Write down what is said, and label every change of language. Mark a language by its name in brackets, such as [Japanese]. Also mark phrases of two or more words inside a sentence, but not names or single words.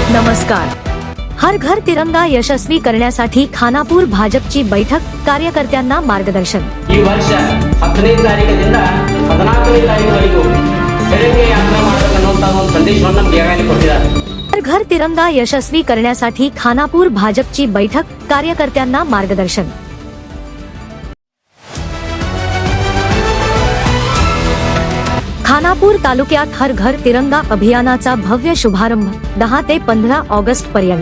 [Marathi] नमस्कार. हर घर तिरंगा यशस्वी करण्यासाठी खानापूर भाजपची बैठक, कार्यकर्त्यांना मार्गदर्शन. [Kannada] ಈ ವರ್ಷ 10ನೇ ತಾರೀಕಿನಿಂದ 14ನೇ ತಾರೀಕಿನವರೆಗೂ ಬೆಳಗ್ಗೆ ಯಾತ್ರಾ ಮಾಡಬೇಕನ್ನುವಂತ ಒಂದು ಸಂದೇಶವನ್ನು ನಮಗೆ ಈಗಾಗಲೇ ಕೊಟ್ಟಿದ್ದಾರೆ. [Marathi] हर घर तिरंगा यशस्वी करण्यासाठी खानापूर भाजपची बैठक, कार्यकर्त्यांना मार्गदर्शन. खानापूर तालुक्यात हर घर तिरंगा अभियानाचा भव्य शुभारंभ 10 ते 15 ऑगस्ट पर्यंत.